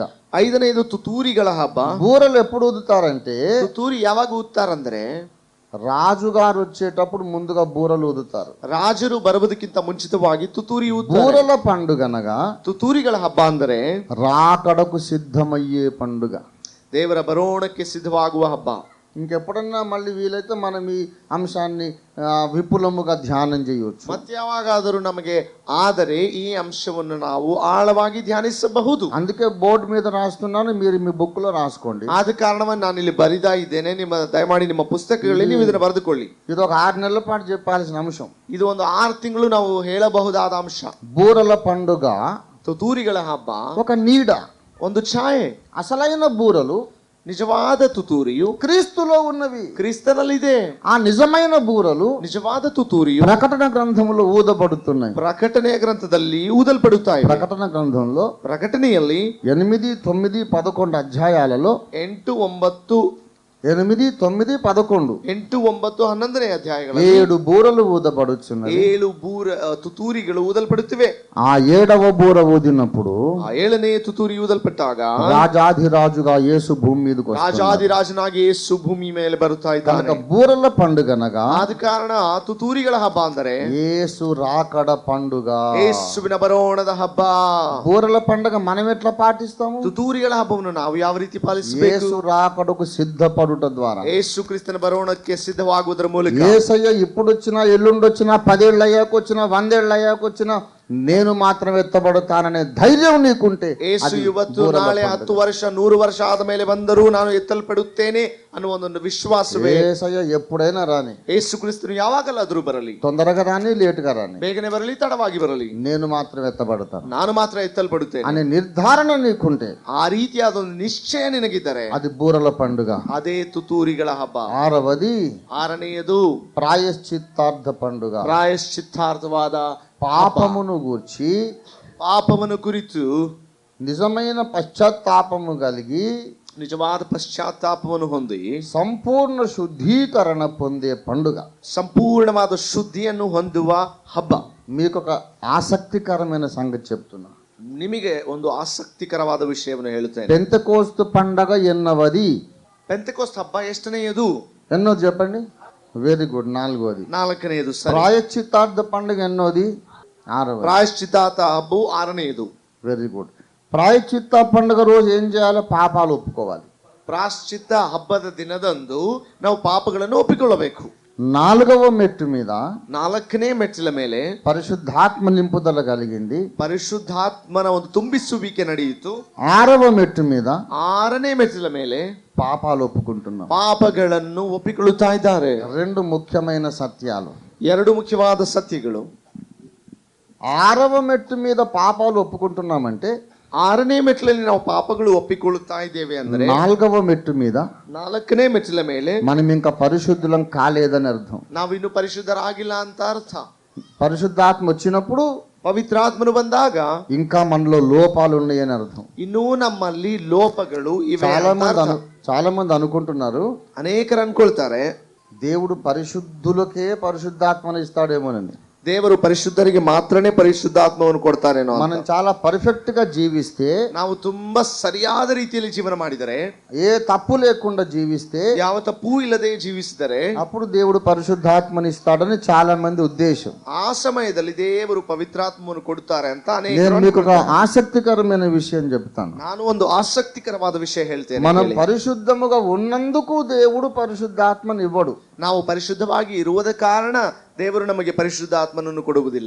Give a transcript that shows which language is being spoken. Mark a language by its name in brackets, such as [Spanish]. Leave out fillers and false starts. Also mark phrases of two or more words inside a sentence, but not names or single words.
[Kannada] 5ನೇದು ತುತ್ತೂರಿಗಳ ಹಬ್ಬ. [Telugu] బూరలు ఎప్పుడు ఊదుతారంటే, [Kannada] ತುತ್ತೂರಿ ಯಾವಾಗ ಊದ್ತಾರಂದ್ರೆ [Telugu] రాజుగారు వచ్చేటప్పుడు ముందుగా బూరలు ఊదుతారు. [Kannada] ರಾಜರು ಬರುವುದಕ್ಕಿಂತ ಮುಂಚಿತವಾಗಿ ತುತ್ತೂರಿ ಊದ್ತಾರೆ. [Telugu] బూరల పండుగనగా [Kannada] ತುತ್ತೂರಿಗಳ ಹಬ್ಬ ಅಂದರೆ [Telugu] రాకడకు సిద్ధమయ్యే పండుగ, [Kannada] ದೇವರ ಬರೋಣಕ್ಕೆ ಸಿದ್ಧವಾಗುವ ಹಬ್ಬ. [Telugu] ఇంకెప్పుడన్నా మళ్ళీ వీలైతే మనం ఈ అంశాన్ని విపులముగా ధ్యానం చేయవచ్చు. [Kannada] ಮತ್ತೆ ಯಾವಾಗಾದರೂ ನಮಗೆ ಆದರೆ ಈ ಅಂಶವನ್ನು ನಾವು ಆಳವಾಗಿ ಧ್ಯಾನಿಸಬಹುದು. [Telugu] అందుకే బోర్డు మీద రాస్తున్నాను, మీరు మీ బుక్ లో రాసుకోండి. [Kannada] ಆದ ಕಾರಣವನ್ನು ನಾನು ಇಲ್ಲಿ ಬರಿತಾ ಇದ್ದೇನೆ. ದಯಮಾಡಿ ನಿಮ್ಮ ಪುಸ್ತಕಗಳಲ್ಲಿ ನೀವು ಇದನ್ನು ಬರೆದುಕೊಳ್ಳಿ. [Telugu] ఇది ఒక 6 నెలల పాటు చెప్పాల్సిన అంశం. [Kannada] ಇದು ಒಂದು 6 ತಿಂಗಳು ನಾವು ಹೇಳಬಹುದಾದ ಅಂಶ. [Telugu] బూరల పండుగ [Kannada] ತುತ್ತೂರಿಗಳ ಹಬ್ಬ [Telugu] ఒక నీడ, [Kannada] ಒಂದು ಛಾಯೆ. [Telugu] అసలైన బూరలు [Kannada] ನಿಜವಾದ ತುತ್ತೂರಿಯು [Telugu] క్రీస్తులో ఉన్నవి, [Kannada] ಕ್ರಿಸ್ತನಲ್ಲಿದೆ. [Telugu] ఆ నిజమైన బూరలు [Kannada] ನಿಜವಾದ ತುತ್ತೂರಿಯು [Telugu] ప్రకటన గ్రంథంలో ఊదబడుతున్నాయి. [Kannada] ಪ್ರಕಟಣೆಯ ಗ್ರಂಥದಲ್ಲಿ ಊದಲ್ಪಡುತ್ತಾ ಇದೆ. [Telugu] ప్రకటన గ్రంథంలో [Kannada] ಪ್ರಕಟಣೆಯಲ್ಲಿ [Telugu] 8, 9, 11 అధ్యాయాలలో [Kannada] 8, 9 8, 9, 11 8, 9, 11ನೇ ಅಧ್ಯಾಯಗಳು [Telugu] 7 ಬೂರలు ఊదబడుచున్నవి. [Kannada] 7 ತುತ್ತೂರಿಗಳು ಊದಲ್ಪಡುತ್ತಿವೆ. [Telugu] ఆ 7వ బూర ఊదినప్పుడు [Kannada] ಆ 7ನೇ ತುತ್ತೂರಿ ಊದಲ್ಪಟ್ಟಾಗ [Telugu] రాజాధిరాజుగా యేసు భూమి మీదకి వస్తాడు. [Kannada] ರಾಜಾದಿರಾಜನಾಗಿ ಯೇಸು ಭೂಮಿ ಮೇಲೆ ಬರುತ್ತಾ ಇದ್ದಾನೆ. [Telugu] బూరల పండుగనగా [Kannada] ಆದ ಕಾರಣ ತುತ್ತೂರಿಗಳ ಹಬ್ಬ ಅಂದರೆ [Telugu] యేసు రాకడ పండుగ. [Kannada] ಯೇಸುವಿನ ಬರೋಣದ ಹಬ್ಬ. [Telugu] బూరల పండుగ మనం ఎట్లా పాటిస్తాము? [Kannada] ತುತ್ತೂರಿಗಳ ಹಬ್ಬವನ್ನು ನಾವು ಯಾವ ರೀತಿ ಪಾಲಿಸಬೇಕು? [Telugu] యేసు రాకడకు సిద్ధపడుట ద్వారా, [Kannada] ಯೇಸು ಕ್ರಿಸ್ತನ ಬರೋಣಕ್ಕೆ ಸಿದ್ಧವಾಗುವುದರ ಮೂಲಕ. [Telugu] యేసయ్య ఇప్పుడు వచ్చినా, ఎల్లుండి వచ్చినా, 10 ఏళ్ళు అయ్యాక వచ్చినా, 100 ఏళ్ళు అయ్యాక వచ్చినా, నేను మాత్రం ఎత్తబడతాననే ధైర్యం నీకుంటే, [Kannada] ಯೇಸು ಇವತ್ತು ನಾಳೆ 10 ವರ್ಷ 100 ವರ್ಷ ಆದ ಮೇಲೆ ಬಂದರೂ ನಾನು ಎತ್ತಲ್ಪಡುತ್ತೇನೆ ಅನ್ನುವ ಒಂದು ವಿಶ್ವಾಸವೇ. [Telugu] యేసయ్య ఎప్పుడైనా రాని, [Kannada] ಯೇಸು ಕ್ರಿಸ್ತನು ಯಾವಾಗಲಾದರೂ ಬರಲಿ, [Telugu] తొందరగా రాని, లేటుగా రాని, [Kannada] ಬೇಗನೆ ಬರಲಿ, ತಡವಾಗಿ ಬರಲಿ, [Telugu] నేను మాత్రం ఎత్తబడతాను [Kannada] ನಾನು ಮಾತ್ರ ಎತ್ತಲ್ಪಡುತ್ತೇನೆ [Telugu] అనే నిర్ధారణ నీకుంటే, [Kannada] ಆ ರೀತಿಯಾದ ಒಂದು ನಿಶ್ಚಯ ನಿನಗಿದ್ದರೆ [Telugu] అది బూరల పండుగ. [Kannada] ಅದೇ ತುತ್ತೂರಿಗಳ ಹಬ್ಬ. [Telugu] 6వది [Kannada] 6ನೇಯದು [Telugu] ప్రాయశ్చిత్తార్థ పండుగ. [Kannada] ಪ್ರಾಯಶ್ಚಿತ್ತಾರ್ಥವಾದ [Telugu] పాపమును గూర్చి [Kannada] ಪಾಪವನ್ನು ಕುರಿತು [Telugu] నిజమైన పశ్చాత్తాపము కలిగి [Kannada] ನಿಜವಾದ ಪಶ್ಚಾತ್ತಾಪವನ್ನು ಹೊಂದಿ [Telugu] సంపూర్ణ శుద్ధీకరణ పొందే పండుగ, [Kannada] ಸಂಪೂರ್ಣವಾದ ಶುದ್ಧಿಯನ್ನು ಹೊಂದುವ ಹಬ್ಬ. [Telugu] మీకు ఒక ఆసక్తికరమైన సంగతి చెప్తున్నా. [Kannada] ನಿಮಗೆ ಒಂದು ಆಸಕ್ತಿಕರವಾದ ವಿಷಯವನ್ನು ಹೇಳುತ್ತೇನೆ. [Telugu] పెంతెకోస్తు పండగ ఎన్నవది? [Kannada] ಪೆಂತೆಕೋಸ್ತ್ ಹಬ್ಬ ಎಷ್ಟನೆಯದು? [Telugu] ఎన్నోది చెప్పండి? [English] very good, [Telugu] 4వది. [Kannada] 4ನೇಯದು. ಸರಿ. [Telugu] ప్రాయశ్చిత్తార్థ పండుగ ఎన్నోది? 6వది. [Kannada] ಪ್ರಾಯಶ್ಚಿತ್ತಾರ್ಥ ಹಬ್ಬವು 6ನೇಯದು. [English] very good. [Telugu] ప్రాయశ్చిత్త పండుగ రోజు ఏం చేయాలి? పాపాలు ఒప్పుకోవాలి. [Kannada] ಪ್ರಾಯಶ್ಚಿತ್ತ ಹಬ್ಬದ ದಿನದಂದು ನಾವು ಪಾಪಗಳನ್ನು ಒಪ್ಪಿಕೊಳ್ಳಬೇಕು. [Telugu] 4వ మెట్టు మీద [Kannada] 4ನೇ ಮೆಟ್ಟಿಲ ಮೇಲೆ [Telugu] పరిశుద్ధాత్మ నింపుదల కలిగింది. [Kannada] ಪರಿಶುದ್ಧಾತ್ಮನ ಒಂದು ತುಂಬಿಸುವಿಕೆ ನಡೆಯಿತು. [Telugu] 6వ మెట్టు మీద [Kannada] 6ನೇ ಮೆಟ್ಟಿಲ ಮೇಲೆ [Telugu] పాపాలు ఒప్పుకుంటున్నాం. [Kannada] ಪಾಪಗಳನ್ನು ಒಪ್ಪಿಕೊಳ್ಳುತ್ತಾ ಇದ್ದಾರೆ. [Telugu] 2 ముఖ్యమైన సత్యాలు. [Kannada] 2 ಮುಖ್ಯವಾದ ಸತ್ಯಗಳು. [Telugu] 6వ మెట్టు మీద పాపాలు ఒప్పుకుంటున్నామంటే [Kannada] 6ನೇ ಮೆಟ್ಟಿಲಲ್ಲಿ ನಾವು ಪಾಪಗಳು ಒಪ್ಪಿಕೊಳ್ಳುತ್ತಾ ಇದ್ದೇವೆ ಅಂದರೆ [Telugu] 4వ మెట్టు మీద [Kannada] 4ನೇ ಮೆಟ್ಟಿಲ ಮೇಲೆ [Telugu] మనం ఇంకా పరిశుద్ధులం కాలేదని అర్థం. [Kannada] ನಾವಿನ್ನು ಪರಿಶುದ್ಧರಾಗಿಲ್ಲ ಅಂತ ಅರ್ಥ. [Telugu] పరిశుద్ధాత్మ వచ్చినప్పుడు [Kannada] ಪವಿತ್ರಾತ್ಮನು ಬಂದಾಗ [Telugu] ఇంకా మనలో లోపాలు ఉన్నాయని అర్థం. [Kannada] ಇನ್ನೂ ನಮ್ಮಲ್ಲಿ ಲೋಪಗಳು ಇವೆ. [Telugu] చాలా మంది అనుకుంటున్నారు, [Kannada] ಅನೇಕರು ಅನ್ಕೊಳ್ತಾರೆ [Telugu] దేవుడు పరిశుద్ధులకే పరిశుద్ధాత్మను ఇస్తాడేమోనని. [Kannada] ದೇವರು ಪರಿಶುದ್ಧರಿಗೆ ಮಾತ್ರನೇ ಪರಿಶುದ್ಧಾತ್ಮವನ್ನು ಕೊಡ್ತಾರೇನೋ. [Telugu] మనం చాలా పర్ఫెక్ట్ గా జీవిస్తే, [Kannada] ನಾವು ತುಂಬಾ ಸರಿಯಾದ ರೀತಿಯಲ್ಲಿ ಜೀವನ ಮಾಡಿದರೆ, [Telugu] ఏ తప్పు లేకుండా జీవిస్తే, [Kannada] ಯಾವ ತಪ್ಪೂ ಇಲ್ಲದೆ ಜೀವಿಸಿದರೆ [Telugu] అప్పుడు దేవుడు పరిశుద్ధాత్మని ఇస్తాడని చాలా మంది ఉద్దేశం. [Kannada] ಆ ಸಮಯದಲ್ಲಿ ದೇವರು ಪವಿತ್ರಾತ್ಮವನ್ನು ಕೊಡುತ್ತಾರೆ ಅಂತ [Telugu] నేను మీకు ఒక ఆసక్తికరమైన విషయం చెప్తాను. [Kannada] ನಾನು ಒಂದು ಆಸಕ್ತಿಕರವಾದ ವಿಷಯ ಹೇಳ್ತೇನೆ. [Telugu] మనం పరిశుద్ధముగా ఉన్నందుకు దేవుడు పరిశుద్ధాత్మని ఇవ్వడు. [Kannada] ನಾವು ಪರಿಶುದ್ಧವಾಗಿ ಇರುವುದ ಕಾರಣ ದೇವರು ನಮಗೆ ಪರಿಶುದ್ಧಾತ್ಮನನ್ನು ಕೊಡುವುದಿಲ್ಲ.